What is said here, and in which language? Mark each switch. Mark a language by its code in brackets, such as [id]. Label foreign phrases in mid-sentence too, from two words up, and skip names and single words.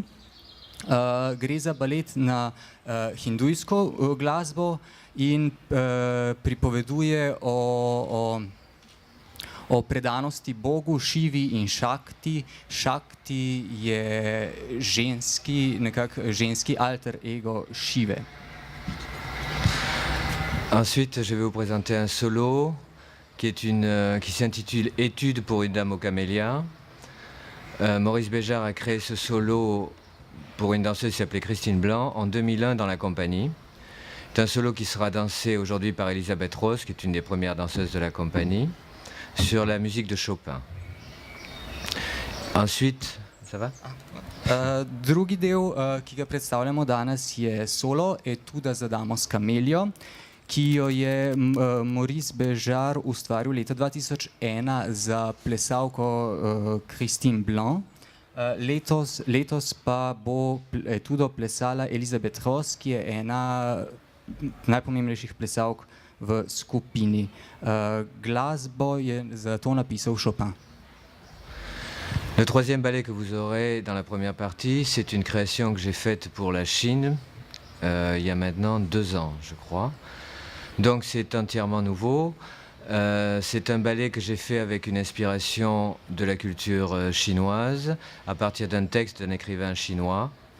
[sl] Gre za balet na hindujsko glasbo in pripoveduje o predanosti Bogu, Šivi in Šakti. Šakti je ženski alter ego Šive. [fr] Ensuite, je vais vous présenter un solo qui s'intitule Étude pour une dame aux camélias. Maurice Béjart a créé ce solo pour une danseuse qui s'appelait Christine Blanc en 2001 dans la compagnie. C'est un solo qui sera dansé aujourd'hui par Elisabeth Rose, qui est une des premières danseuses de la compagnie, sur la musique de Chopin. Ensuite, ça va? [sl] Drugi del, ki ga predstavljamo danes, je solo Etuda za damo s kameljo, ki jo je Maurice Béjart ustvaril leta 2001 za plesalko Christine Blanc. Letos pa bo etudo plesala Elisabeth Rose, ki je ena najpomembnejših plesalk v skupini. Glasbo je za to napisal Chopin. [fr] Le troisième ballet que vous aurez dans la première partie, c'est une création que j'ai faite pour la Chine il y a maintenant 2 ans, je crois. Donc c'est entièrement nouveau. C'est un ballet que j'ai fait avec une inspiration de la culture chinoise, à partir d'un texte d'un écrivain chinois.